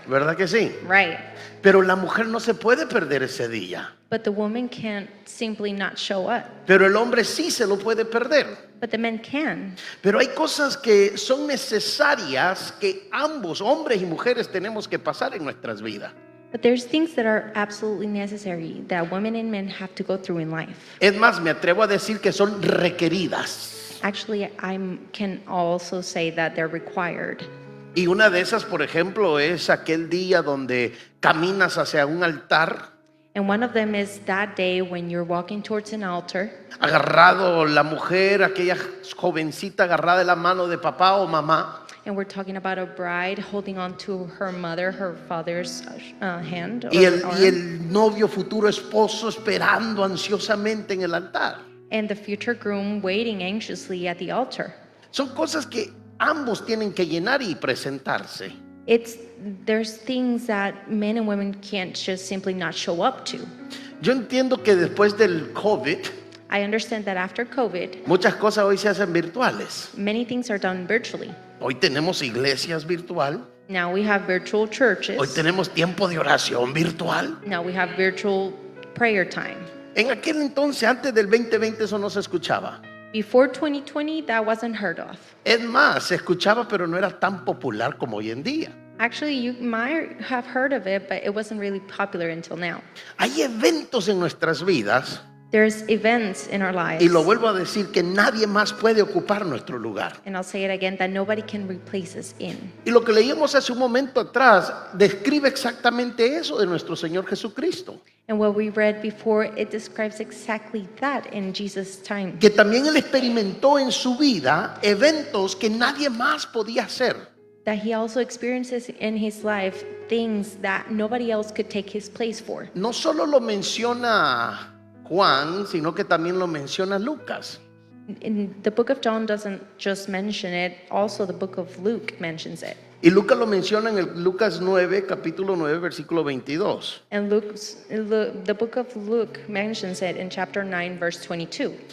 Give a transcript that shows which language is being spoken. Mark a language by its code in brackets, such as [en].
[es] ¿Verdad que sí? [en] right? [es] Pero la mujer no se puede perder ese día. [en] But the woman can't simply not show up. [es] Pero el hombre sí se lo puede perder. [en] But the men can. [es] Pero hay cosas que son necesarias que ambos, hombres y mujeres, tenemos que pasar en nuestras vidas. [en] But there's things that are absolutely necessary that women and men have to go through in life. [es] Es más, me atrevo a decir que son requeridas. [en] Actually, can also say that they're required. [es] Y una de esas, por ejemplo, es aquel día donde caminas hacia un altar, [en] And one of them is that day when you're walking towards an altar, [es] agarrado la mujer, aquella jovencita agarrada de la mano de papá o mamá, [en] and we're talking about a bride holding on to her mother, her father's hand. [es] y [en] Or arm, [es] el novio futuro esposo esperando ansiosamente en el altar. [en] and the future groom waiting anxiously at the altar. [es] Son cosas que ambos tienen que llenar y presentarse. [en] There's things that men and women can't just simply not show up to. [es] Yo entiendo que después del COVID, [en] I understand that after COVID, [es] muchas cosas hoy se hacen virtuales. [en] many things are done virtually. [es] Hoy tenemos iglesias virtual, [en] Now we have virtual [es] hoy [en] churches. [es] tenemos tiempo de oración virtual. [en] Now we have virtual prayer time. [es] En aquel entonces, antes del 2020, eso no se escuchaba. [en] Before 2020, that wasn't heard of. [es] Es más, se escuchaba, pero no era tan popular como hoy en día. [en] Actually, you might have heard of it, but it wasn't really popular until now. [es] Hay eventos en nuestras vidas, [en] There's events in our lives, [es] y lo vuelvo a decir, que nadie más puede ocupar nuestro lugar. [en] and I'll say it again, that nobody can replace us in. [es] Y lo que leímos hace un momento atrás describe exactamente eso de nuestro Señor Jesucristo. [en] And what we read before, it describes exactly that in Jesus' time. [es] Que también Él experimentó en su vida eventos que nadie más podía hacer. [en] That he also experiences in his life things that nobody else could take his place for. [es] No solo lo menciona Juan, sino que también lo menciona Lucas. [en] In the book of John doesn't just mention it, also the book of Luke mentions it. [es] Y Lucas lo menciona en el Lucas 9, capítulo 9, versículo 22. [en] And the book of Luke mentions it in chapter 9, verse 22.